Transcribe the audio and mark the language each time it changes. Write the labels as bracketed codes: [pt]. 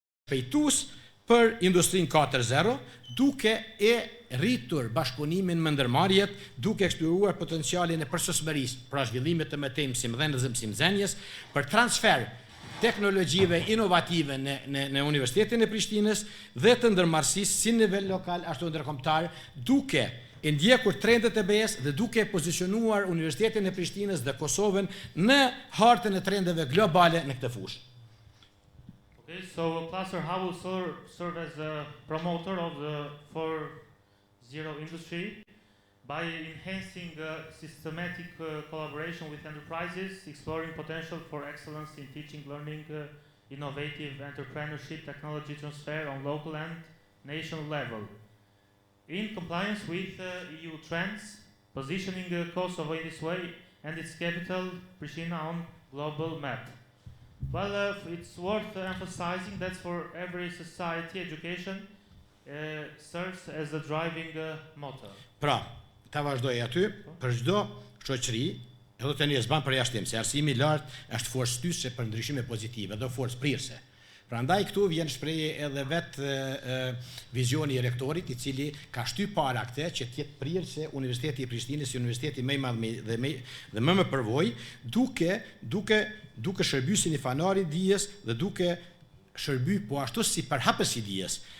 [sq] pejtues për Industrinë 4.0, duke e rritur bashkëpunimin me ndërmarrjet, duke eksploruar potencialin e përsosmërisë, pra zhvillimit të mëtej mësimdhënies dhe mësimdhënies, për transfer teknologjive inovative në Universitetin e Prishtinës dhe të ndërmarrësisë si nivel lokal ashtu ndërkombëtar, duke e ndjekur trendet e BE-s dhe duke pozicionuar Universitetin e Prishtinës dhe Kosovën në hartën e trendeve globale në këtë fushë. [en] Okay, so Cluster Hub will serve as a promoter of the 4.0 industry by enhancing systematic collaboration with enterprises, exploring potential for excellence in teaching, learning, innovative entrepreneurship, technology transfer on local and national level. In compliance with EU trends, positioning Kosovo in this way and its capital, Prishtina, on global map. Well, it's worth emphasizing that for every society, education serves as a driving motor. [sq] Pra, ta vazhdoj aty, për çdo shoqëri, edhe tani s'ban përjashtim, se arsimi i lartë është forcë shtyse për ndryshime pozitive dhe forcë prirëse. Prandaj këtu vjen shprehje edhe vetë vizioni i rektorit, i cili ka shtyp para këtë që të jetë prirë se Universiteti i Prishtinës, universiteti më i madh dhe më me përvojë, duke shërbyer si një fanar i dijes dhe duke shërbyer po ashtu si përhapës i dijes.